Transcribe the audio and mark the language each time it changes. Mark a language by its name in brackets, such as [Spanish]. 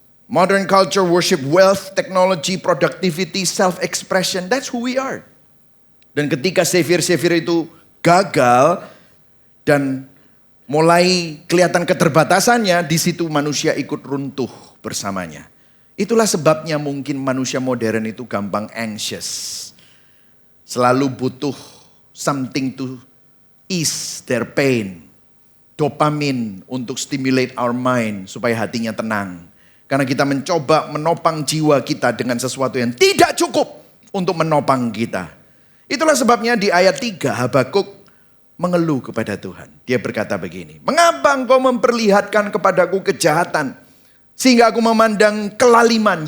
[English] Modern culture worship wealth, technology, productivity, self-expression. That's who we are. [Indonesian] Dan ketika savior-savior itu gagal dan mulai kelihatan keterbatasannya, di situ manusia ikut runtuh bersamanya. Itulah sebabnya mungkin manusia modern itu gampang anxious. Selalu butuh [English] something to ease their pain. [Indonesian] Dopamin untuk [English] stimulate our mind [Indonesian] supaya hatinya tenang. Karena kita mencoba menopang jiwa kita dengan sesuatu yang tidak cukup untuk menopang kita. Itulah sebabnya di ayat 3 Habakuk mengeluh kepada Tuhan. Dia berkata begini, mengapa engkau memperlihatkan kepadaku kejahatan sehingga aku memandang kelaliman.